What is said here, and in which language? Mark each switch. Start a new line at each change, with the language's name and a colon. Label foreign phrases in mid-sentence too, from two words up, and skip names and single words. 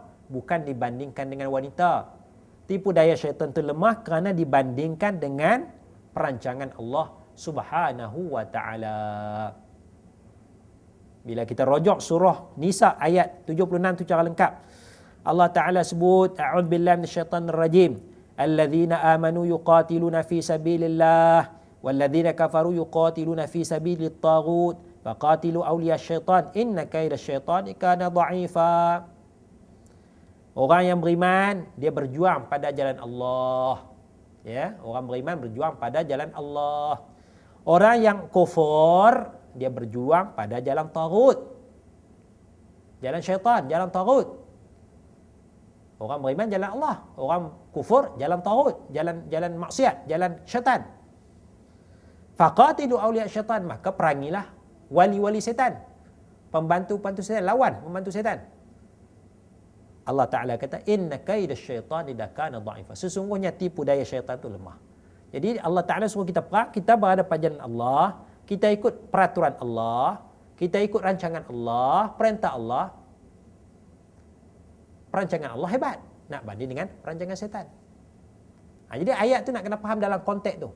Malay: Bukan dibandingkan dengan wanita. Tipu daya syaitan tu lemah kerana dibandingkan dengan perancangan Allah
Arabic: سبحانه وتعالى.
Malay: Bila kita rojok surah Nisa ayat 76 tu cara lengkap. Allah Ta'ala sebut,
Arabic: أعوذ بالله من الشيطان الرجيم. الذين آمنوا يقاتلون في سبيل الله والذين كفروا يقاتلون في سبيل الطاغوت فقاتلوا أولياء الشيطان إن كيد الشيطان كان ضعيفا.
Malay: Orang yang beriman, dia berjuang pada jalan Allah. Ya, orang beriman berjuang pada jalan Allah. Orang yang kufur, dia berjuang pada jalan taghut. Jalan syaitan, jalan taghut. Orang beriman jalan Allah, orang kufur jalan taghut, jalan maksiat, jalan syaitan.
Arabic: فقاتلوا أولياء الشيطان,
Malay: maka perangilah wali-wali setan. Pembantu-pembantu setan, lawan pembantu setan. Allah Ta'ala kata,
Arabic: إن كيد الشيطان كان ضعيفا.
Malay: Sesungguhnya tipu daya syaitan itu lemah. Jadi Allah Ta'ala suruh kita perang, kita berada pada jalan Allah. kita ikut peraturan Allah, kita ikut rancangan Allah, perintah Allah. Perancangan Allah hebat, nak banding dengan perancangan syaitan. Jadi ayat tu nak kena faham dalam konteks tu.